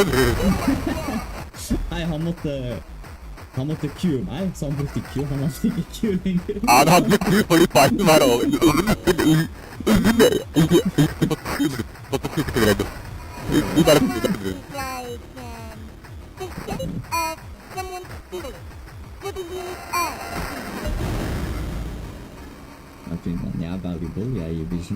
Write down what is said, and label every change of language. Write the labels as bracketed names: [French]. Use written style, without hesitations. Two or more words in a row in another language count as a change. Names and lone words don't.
[Norwegian] Nei, han måtte cue meg, så han brukte Q. Han hadde ikke Q lenger. Ja, han hadde ikke for i fighten var over. Du bare... [English] Like, instead of someone stealing, what do you [Norwegian] Jeg finner han, jeg er valuable, jeg er i vision.